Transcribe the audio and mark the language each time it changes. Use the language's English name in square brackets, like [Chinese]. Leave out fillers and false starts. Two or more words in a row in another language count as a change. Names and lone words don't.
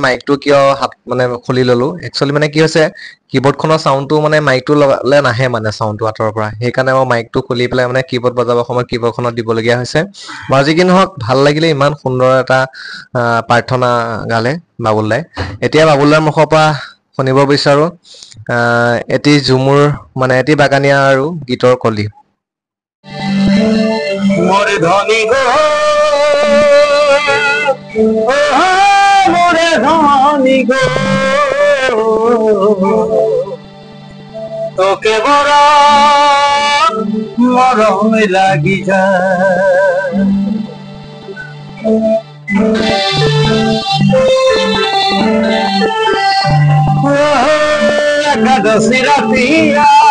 [Assamese] মাইকটো কিয় হাত মানে খুলি ললো একচুৱেলি মানে কি হৈছে কীবৰ্ডখনৰ চাউণ্ডটো মানে মাইকটো লগালে নাহে মানে চাউণ্ডটো আঁতৰৰ পৰা সেইকাৰণে মই মাইকটো খুলি পেলাই মানে কীবৰ্ড বজাবৰ সময়ত কীবৰ্ডখনত দিবলগীয়া হৈছে বাৰু যি কি নহওক ভাল লাগিলে ইমান সুন্দৰ এটা প্ৰাৰ্থনা গালে বাবুল দাই এতিয়া বাবুল দাৰ মুখৰ পৰা শুনিব বিচাৰো এটি ঝুমুৰ মানে এটি বাগানীয়া আৰু গীতৰ কলি [Sadri] মোরে ধনী গো মোরে ধনী গো তোকে বড় মরম লাগি যায় একাদশী রাতিয়া